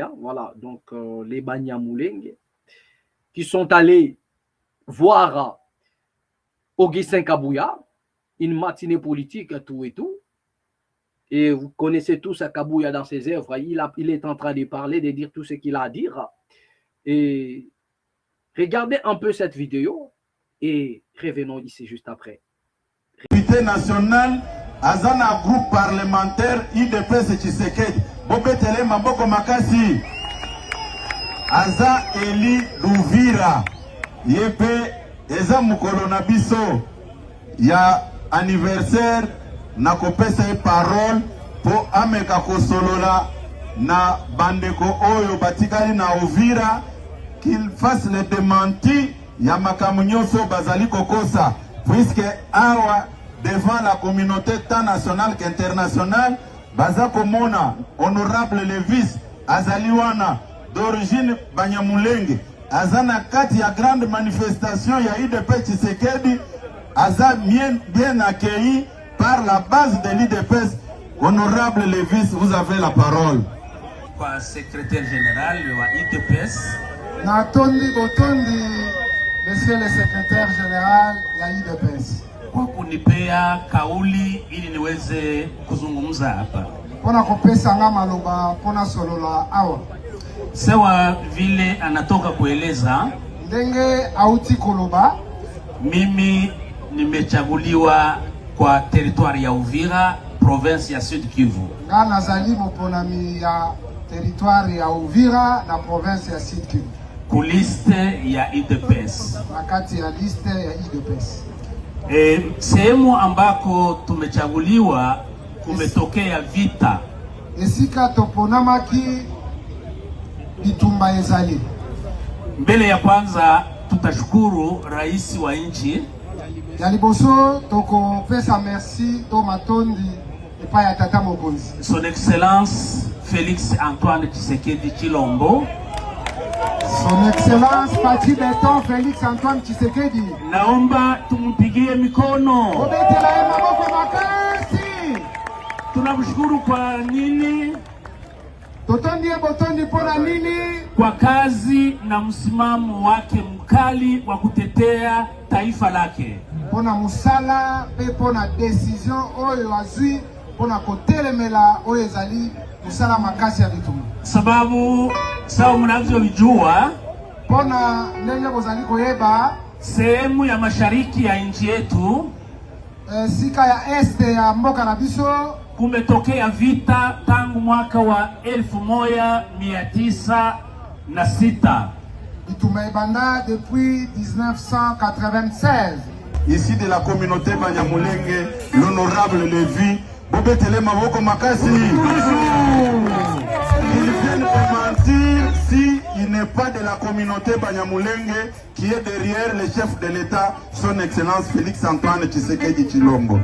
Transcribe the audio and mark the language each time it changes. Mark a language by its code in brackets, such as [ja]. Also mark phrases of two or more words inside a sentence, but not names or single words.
[fr] Hein, voilà, donc les Banyamulenge qui sont allés voir Augustin Kabouya, une matinée politique, tout et tout. Et vous connaissez tous Kabouya dans ses œuvres. Il est en train de parler, de dire tout ce qu'il a à dire. Et regardez un peu cette vidéo et revenons ici juste après. Député national, [ln] Azana [fr] groupe parlementaire [ln] IDPS Tshisekedi. Bobetele Maboko Makasi. Aza Eli Louvira. Yepe Eza Mukolo na biso. Ya anniversaire na kopesa parole po ameka kosolola na bandeko oyo batikali na Uvira [fr] qu'il fasse le démenti [ln] ya makambo nyonso bazali kokosa puisque awa [fr] devant la communauté tant nationale qu'internationale baza [ln] komona honorable Levis azali wana [fr] d'origine Banyamulenge [ln] azana kati ya [fr] grande manifestation [ln] ya IDP Tshisekedi aza [fr] bien accueilli par la base de l'IDPS. Honorable Levis, vous avez la parole. Secrétaire général de l'IDPS. [ln] Natondi botondi [fr] Monsieur le secrétaire général ya UDPS, [sw] kwa kunipea kauli ili niweze kuzungumza hapa. [ln] pona kopesa nga maloba pona solola awa. [sw] Sawa vile anatoka kueleza, [ln] Ndenge auti koloba, [sw] mimi nimechaguliwa kwa territoire ya Uvira, province ya Sud Kivu. [ln] nga nazali moponami ya territoire ya Uvira na province ya Sud Kivu. [sw] Kuliste ya UDPS. [ln] Na kati ya liste ya UDPS. [sw] Sehemu ambako tumechaguliwa kumetokea vita. [ln] Esika toponamaki bitumba ezali. [sw] Mbele ya kwanza tutashukuru rais wa nchi. [ln] Ya liboso toko pesa merci to matondi epai ya tata mokonzi. [fr] Son Excellence Félix Antoine Tshisekedi Tshilombo. Son Excellence Pati Beton Félix Antoine Tshisekedi. [sw] Naomba tumpigie mikono. [ln] Obetela ye maboko makasi. [sw] Tunamshukuru kwa nini? [ln] Totondi ye botondi pona nini? [sw] Kwa kazi na msimamo wake mkali wa kutetea taifa lake. [ln] Pona musala pe pona decision oyo azui pona kotelemela oyo ezali musala makasi ya bitumba. [sw] Sababu sawa mnavyojua, [ln] pona ndenge bozali koyeba, [sw] sehemu ya mashariki ya nchi yetu, [ln] sika ya este ya mboka na biso, [sw] kumetokea vita tangu mwaka wa 1906. [ln] Bitumba ebanda depuis 1996. [fr] Ici de la communauté Banyamulenge, l'honorable Lévi, Bobetele Maboko Makasi. Ils viennent de mentir si il n'est pas de la communauté Banyamulenge qui est derrière le chef de l'État, son Excellence Félix Antoine Tshisekedi Tshilombo.